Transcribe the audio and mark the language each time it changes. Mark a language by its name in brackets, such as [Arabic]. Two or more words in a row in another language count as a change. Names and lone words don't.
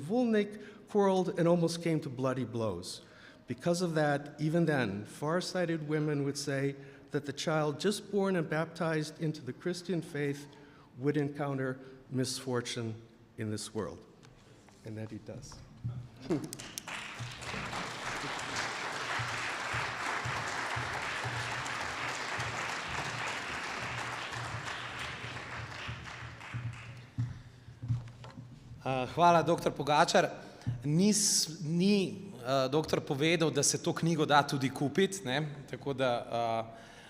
[English] Vulnik quarreled and almost came to bloody blows. Because of that, even then, far-sighted women would say that the child just born and baptized into the Christian faith would encounter misfortune in this world. And that he does. [Slovenian] Hvala, dr. Pogačar. Ni doktor povedal, da se to knjigo da tudi kupiti, ne?